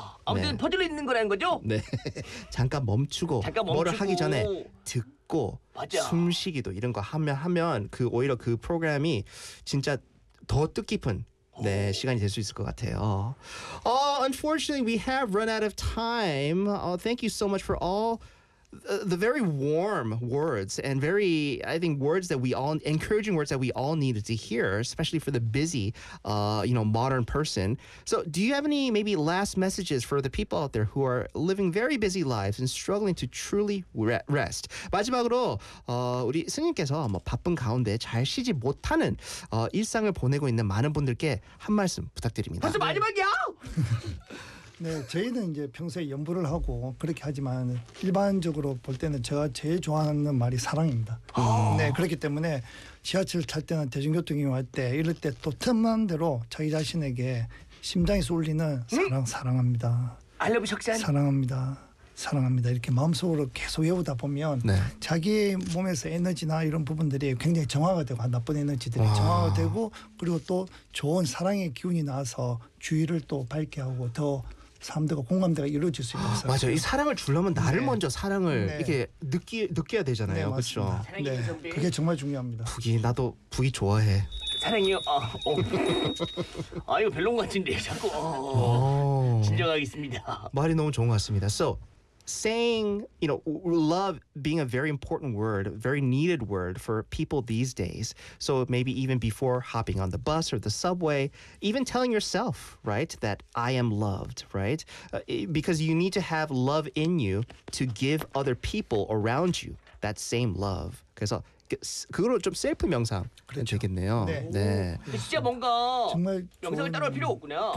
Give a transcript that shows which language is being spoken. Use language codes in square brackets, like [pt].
[ko] 아무튼 네. 퍼즐로 있는 거라는 거죠? 네. 잠깐 멈추고. 잠깐 멈추고. 뭐를 하기 전에 듣. 맞아. 숨쉬기도 이런 거 하면 그 오히려 그 프로그램이 진짜 더 뜻깊은 네, 시간이 될 수 있을 것 같아요. [en] Unfortunately, we have run out of time. Thank you so much for all the very warm words and very, I think, encouraging words that we all needed to hear, especially for the busy, modern person. So do you have any maybe last messages for the people out there who are living very busy lives and struggling to truly rest? [ko] 마지막으로 우리 스님께서 바쁜 가운데 잘 쉬지 못하는 일상을 보내고 있는 많은 분들께 한 말씀 부탁드립니다. 벌써 마지막이야? 네, 저희는 이제 평소에 염불을 하고 그렇게 하지만 일반적으로 볼 때는 제가 제일 좋아하는 말이 사랑입니다. 네, 그렇기 때문에 지하철 탈 때나 대중교통이 올 때 이럴 때 또 틈만 대로 자기 자신에게 심장에서 울리는 사랑, 사랑합니다. [en] I love you, 석잔. [ko] 사랑합니다. 사랑합니다. 이렇게 마음속으로 계속 외우다 보면 네. 자기 몸에서 에너지나 이런 부분들이 굉장히 정화가 되고 나쁜 에너지들이 정화가 되고 그리고 또 좋은 사랑의 기운이 나서 주위를 또 밝게 하고 더 사람들과 공감대가 이루어질 수 있어요. 맞아요. 이 사랑을 주려면 나를 네. 먼저 사랑을 네. 이렇게 느껴야 되잖아요. 네, 그렇죠. 네. 그게 정말 중요합니다. 부기 나도 부기 좋아해. 사랑해요. 이거 별론 같은데 자꾸 진정하겠습니다. 말이 너무 좋은 것 같습니다. [en] So saying, you know, love being a very important word, very needed word for people these days. So maybe even before hopping on the bus or the subway, even telling yourself, right, that I am loved, right? Because you need to have love in you to give other people around you that same love. [ko] 그래서 그거로 좀 셀프 명상 그렇죠. 되겠네요. 네. 네. 진짜 뭔가 정말 명상을 따로 할 필요 없구나.